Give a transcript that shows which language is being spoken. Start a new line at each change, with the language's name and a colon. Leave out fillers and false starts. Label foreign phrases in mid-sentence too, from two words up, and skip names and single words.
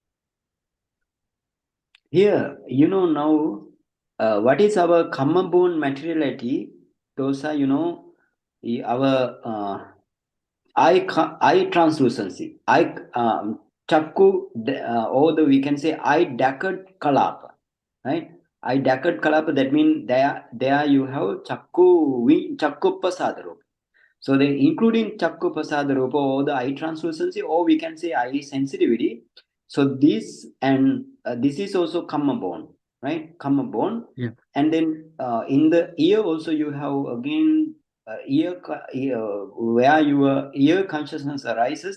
English: Here, you know now, what is our karma born materiality? Those are, you know, our eye translucency, eye chakku, or the we can say eye
Pali: dakad kalapa,
English: right? Eye
Pali: dakad kalapa.
English: That means there you have
Pali: chakku pasadarupa.
English: So they including
Pali: chakku pasadarupa
English: or the eye translucency, or we can say eye sensitivity. So this and this is also karma born, right? Karma born. Yeah. And then in the ear also you have again ear where your ear consciousness arises.